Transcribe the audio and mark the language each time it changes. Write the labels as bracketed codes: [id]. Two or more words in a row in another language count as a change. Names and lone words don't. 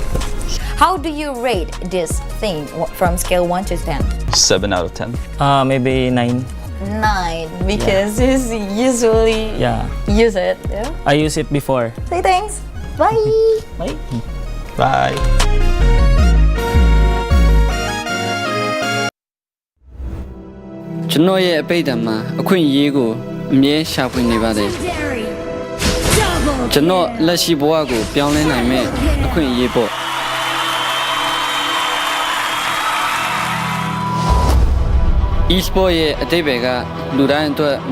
[en] How do you rate this thing from scale 1 to 10? 7 out of 10. Maybe 9. 9 because you usually use it. Yeah. I use it before. Say thanks. Bye. Bye. Bye. [my] ကျွန်တော်ရဲ့အပိတ်တံမှာအခွင့်အရေးကိုအမြဲရှာဖွေနေပါတယ်ကျွန်တော်လက်ရှိဘဝကိုပြောင်းလဲနိုင်မဲ့အခွင့်အရေးပေါ့ e-sport ရဲ့အတိတ်ဘယ်ကလူတိုင်းအတွက်မ